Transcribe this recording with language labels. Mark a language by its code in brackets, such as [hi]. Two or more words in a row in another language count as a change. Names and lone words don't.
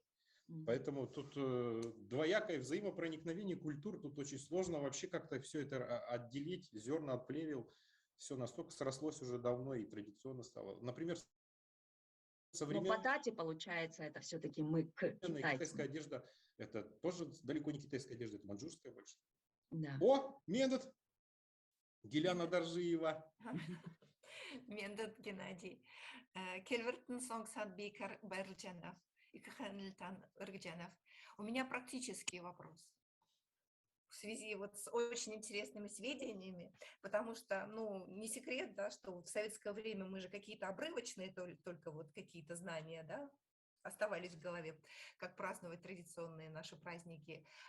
[ru] Поэтому тут двоякое взаимопроникновение культур, тут очень сложно вообще как-то все это отделить, зерна от плевел, все настолько срослось уже давно и традиционно стало. Например, Но по современная дате, получается, это все-таки мы к китайская китайцам. одежда, это тоже далеко не китайская одежда, это маньчжурская больше. Да. О, Медот! Геляна Доржиева. Мендет Геннадий. Кельвертен Сонгсад Бейкар Берлджанов и Каханильтан Иргджанов. У меня практический вопрос в связи вот с очень интересными сведениями, потому что, ну, не секрет, да, что в советское время мы же какие-то обрывочные только вот какие-то знания, да, оставались в голове, как праздновать традиционные наши праздники.